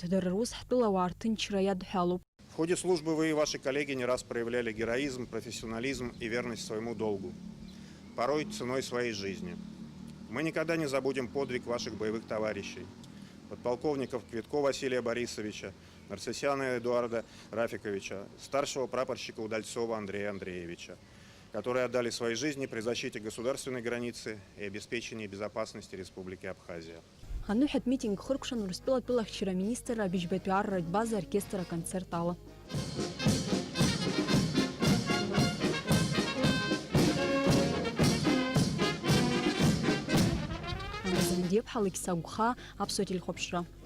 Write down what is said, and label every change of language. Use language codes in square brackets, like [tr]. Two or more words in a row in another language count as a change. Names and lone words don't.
[ab] Дара рус ҳтәылауаа рҭынчра иадҳәалоуп. [ru] В ходе службы вы и ваши коллеги не раз проявляли героизм, профессионализм и верность своему долгу, порой ценой своей жизни. Мы никогда не забудем подвиг ваших боевых товарищей, подполковников Квитко Василия Борисовича, Нарцисяна Эдуарда Рафиковича, старшего прапорщика Удальцова Андрея Андреевича, которые отдали свои жизни при защите государственной границы и обеспечении безопасности Республики Абхазия. [ab] Ануҳәатә митинг хыркәшан Урыстәылатәи лахьчара министр абыжьбатәи арратә база оркестр аконцерт ала. Аназандиеԥҳа Алықьса-Гәха, Аԥсуа телехәаԥшра.